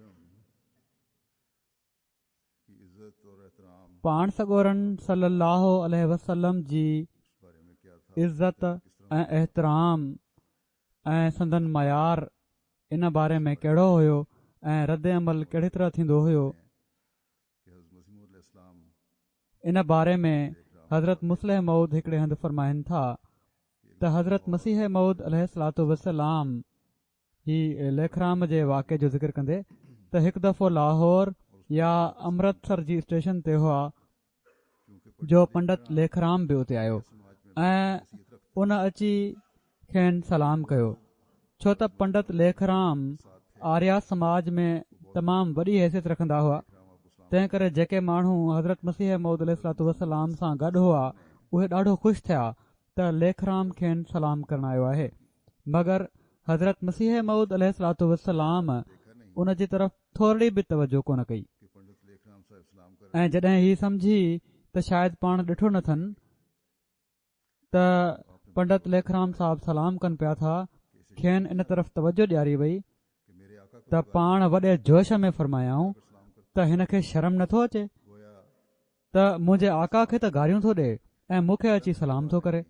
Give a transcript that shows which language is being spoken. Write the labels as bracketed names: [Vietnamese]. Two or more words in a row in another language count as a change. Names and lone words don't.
[Sindhi] पाण सॻोरन [Arabic] صلى الله عليه وسلم [Sindhi] जी इज़त ऐं एहतराम ऐं संदन मयार इन बारे में कहिड़ो हुयो ऐं रद्द अमल कहिड़ी तरह थींदो हुयो, इन बारे में हज़रत मुस्लिम मऊद हिकिड़े हंधि फ़रमाइनि था त हज़रत मसीह मऊद [Arabic] عليه الصلاة والسلام [Sindhi] ही लेखराम जे वाक़े जो ज़िक्र कंदे त हिकु दफ़ो लाहौर या अमृतसर जी स्टेशन ते हुआ जो पंडित लेखराम बि उते आयो ऐं उन अची खेनि सलाम कयो, छो त पंडित लेखराम आर्या समाज में तमामु वॾी हैसियत रखंदा हुआ। तंहिं करे जेके माण्हू हज़रत मसीह मऊद [Arabic] عليه الصلاة والسلام [Sindhi] सां गॾु हुआ उहे ॾाढो ख़ुशि थिया त लेखराम खेनि सलाम करणु आयो आहे, मगर हज़रत मसीह मऊद [Arabic] عليه الصلاة والسلام [Sindhi] उन जी तरफ़ थोरी बि तवजो कोन कई ऐं जॾहिं ही सम्झी त शायदि पाण ॾिठो न अथनि त पंडित लेखराम साहब सलाम कनि पिया था, खेनि इन तरफ़ तवजो ॾियारी वई त पाण वॾे जोश में फ़रमायाऊं त हिन खे शर्म नथो अचे त मुंहिंजे आका खे त गारियूं थो ॾे ऐं मूंखे अची सलाम थो करे।